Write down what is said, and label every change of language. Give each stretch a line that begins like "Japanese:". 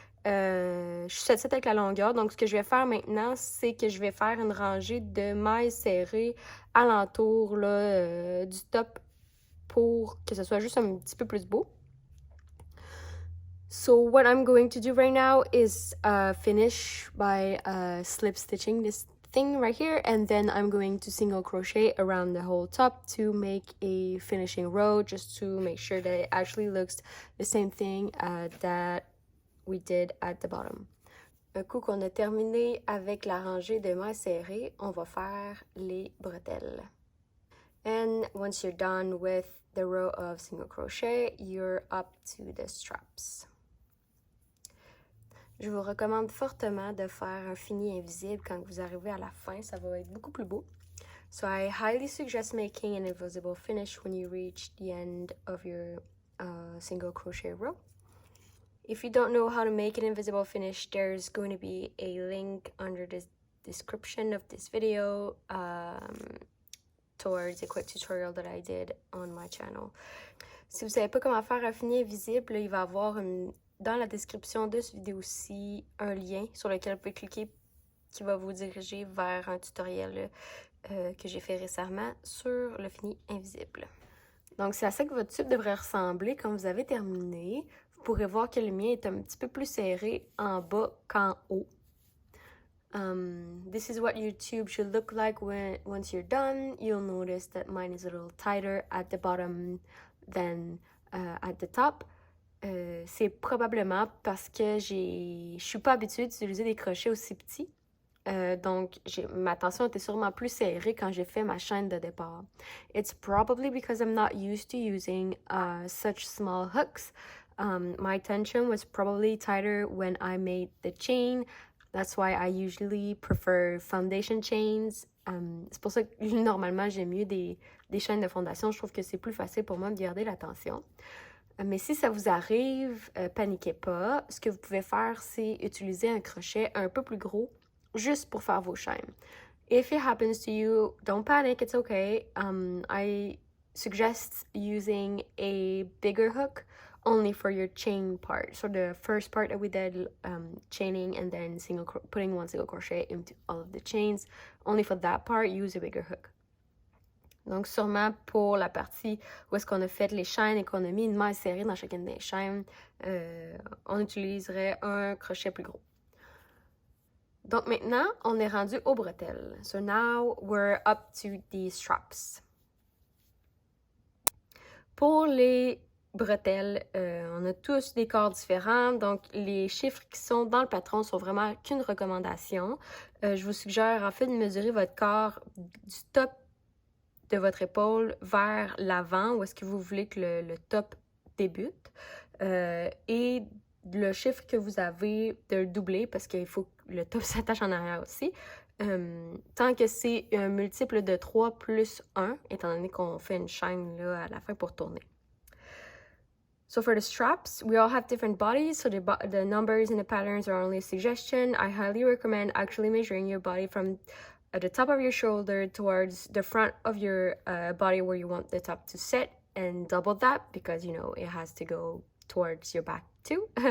French: Je suis satisfaite avec la longueur. Donc, ce que je vais faire maintenant, c'est que je vais faire une rangée de mailles serrées alentour là, du top pour que ce soit juste un petit peu plus beau.
English: So, what I'm going to do right now is finish by slip stitching this thing right here, and then I'm going to single crochet around the whole top to make a finishing row, just to make sure that it actually looks the same thing that we did at the bottom.
French: Un coup qu'on a terminé avec la rangée de mailles serrées, on va faire les bretelles.
English: And once you're done with the row of single crochet, you're up to the straps.
French: Je vous recommande fortement de faire un fini invisible quand vous arrivez à la fin, ça va être beaucoup plus beau.
English: So I highly suggest making an invisible finish when you reach the end of your single crochet row. If you don't know how to make an invisible finish, there's going to be a link under the description of this video towards a quick tutorial that I did on my channel.
French: Si vous ne savez pas comment faire un fini invisible, il va y avoir dans la description de cette vidéo-ci un lien sur lequel vous pouvez cliquer qui va vous diriger vers un tutoriel que j'ai fait récemment sur le fini invisible. Donc, c'est à ça que votre tube devrait ressembler quand vous avez terminé. Vous pourrez voir que le mien est un petit peu plus serré en bas qu'en haut.
English: This is what your tube should look like once you're done. You'll notice that mine is a little tighter at the bottom than at the top.
French: C'est probablement parce que je suis pas habituée d'utiliser des crochets aussi petits. Donc, ma tension était sûrement plus serrée quand j'ai fait ma chaîne de départ.
English: It's probably because I'm not used to using such small hooks. My tension was probably tighter when I made the chain. That's why I usually prefer foundation chains.
French: C'est pour ça que normalement j'aime mieux des chaînes de fondation. Je trouve que c'est plus facile pour moi de garder la tension. Mais si ça vous arrive, paniquez pas. Ce que vous pouvez faire, c'est utiliser un crochet un peu plus gros juste pour faire vos chaînes.
English: If it happens to you, don't panic, it's okay. I suggest using a bigger hook only for your chain part. So the first part that we did, chaining and then putting one single crochet into all of the chains, only for that part, use a bigger hook.
French: Donc, sûrement pour la partie où est-ce qu'on a fait les chaînes et qu'on a mis une maille serrée dans chacune des chaînes, on utiliserait un crochet plus gros. Donc, maintenant, on est rendu aux bretelles.
English: So now we're up to the straps.
French: Pour les bretelles, on a tous des corps différents, donc les chiffres qui sont dans le patron sont vraiment qu'une recommandation. Je vous suggère en fait de mesurer votre corps du top de votre épaule vers l'avant, où est-ce que vous voulez que le top débute. Et le chiffre que vous avez, de le doubler, parce qu'il faut que le top s'attache en arrière aussi. Tant que c'est un multiple de 3 plus 1, étant donné qu'on fait une chaîne là, à la fin pour tourner.
English: So for the straps, we all have different bodies, so the numbers and the patterns are only a suggestion. I highly recommend actually measuring your body from the top of your shoulder towards the front of your body where you want the top to sit, and double that because, you know, it has to go towards your back too.